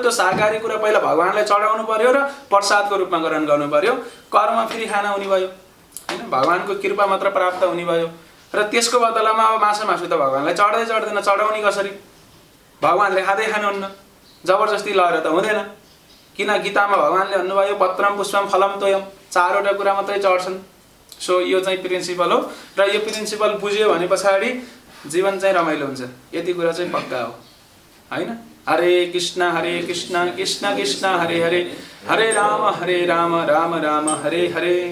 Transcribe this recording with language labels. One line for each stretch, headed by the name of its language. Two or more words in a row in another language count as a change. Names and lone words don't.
Nepali: त्यो शाकाहारी कुरा पहिला भगवानलाई चढाउनु पर्यो र प्रसादको रूपमा ग्रहण गर्नु पर्यो। कर्म फेरि खाना हुने भयो, हैन? भगवानको कृपा मात्र प्राप्त हुने भयो। र त्यसको बदलामा अब मासु त भगवानलाई चढ्दैन। चढाउने कसरी? भगवानले खाँदै खानुहुन्न, जबरजस्ती लगेर त हुँदैन। किन गीतामा भगवानले भन्नुभयो
Sanskrit: पत्रम पुष्पम फलम तोयम,
Nepali: 4वटा कुरा मात्रै चढ्छन्। सो यो चाहिँ प्रिन्सिपल हो। र यो प्रिन्सिपल बुझ्यो भने पछाडि जीवन चाहिँ रमाइलो हुन्छ। यति कुरा चाहिँ पक्का हो, हैन?
Sanskrit: हरे कृष्ण कृष्ण कृष्ण हरे हरे, हरे राम राम राम हरे हरे।